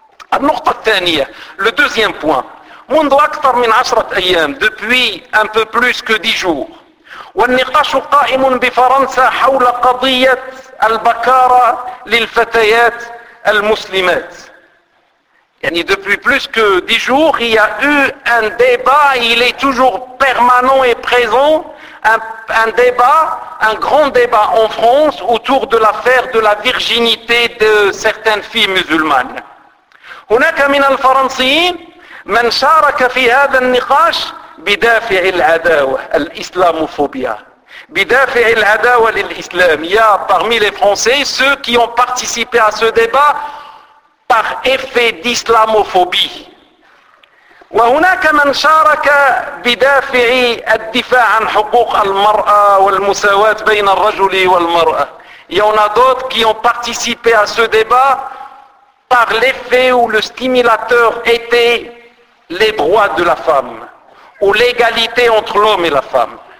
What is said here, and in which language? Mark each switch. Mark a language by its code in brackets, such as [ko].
[ar] Al-nukta al-thaniya, [fr] le deuxième point. [ar] منذ أكثر من عشرة أيام [fr] depuis un peu plus que 10 jours [ar] والنقاش قائم بفرنسا حول قضية البكارة للفتيات المسلمات يعني [fr] depuis plus que 10 jours il y a eu un débat, il est toujours permanent et présent, un grand débat en France autour de l'affaire de la virginité de certaines filles musulmanes. [ar] هناك من الفرنسيين من شارك في هذا النقاش بدافع العداوة الإسلاموفوبيا بدافع العداوة للإسلام. [fr] Il y a parmi les Français ceux qui ont participé à ce débat par effet d'islamophobie. [ar] وهناك من شارك بدافع الدفاع عن حقوق المرأة والمساواة بين الرجل والمرأة. [fr] Il y en a d'autres qui ont participé à ce débat par l'effet ou le stimulateur était les droits de la femme ou l'égalité entre l'homme et la femme.